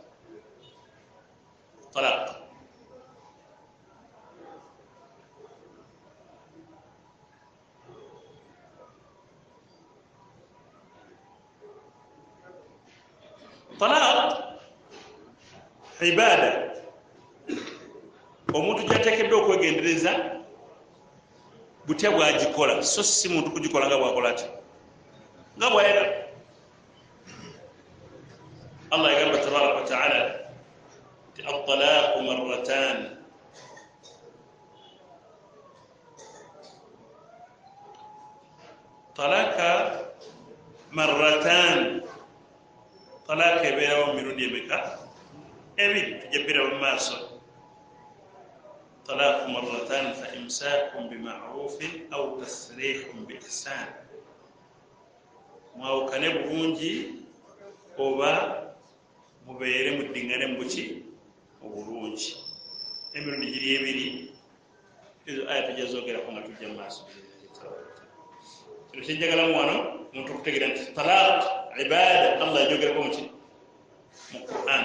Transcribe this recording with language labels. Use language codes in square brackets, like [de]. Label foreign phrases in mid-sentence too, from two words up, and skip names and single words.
[ar] طلاق عبادة [lg] omuntu gyateekeddwa okwegendereza butya bwagikola so si muntu kugikola nga bwakola ati nga bwayagala allah yagamba [ar] تبارك وتعالى [lg] ti [ar] الطلاق مرتان [lg] talaka marratan talaka ebeerawo mu mirundi emeka ebiri tujja biraba mu maaso [ar] الطلاق مرتان فإمساك بمعروف أو تسريح بإحسان [lg] mwawukane bulungi oba mubeere muddingane mu buki mu bulungi emirundi giri ebiri ezo aya tujja zoogerako nga tujja mu maaso kino kyejjagalamu wano omuntu okutegeera nti [ar] طلاق عبادة [lg] allah yajogerako muki mu Quran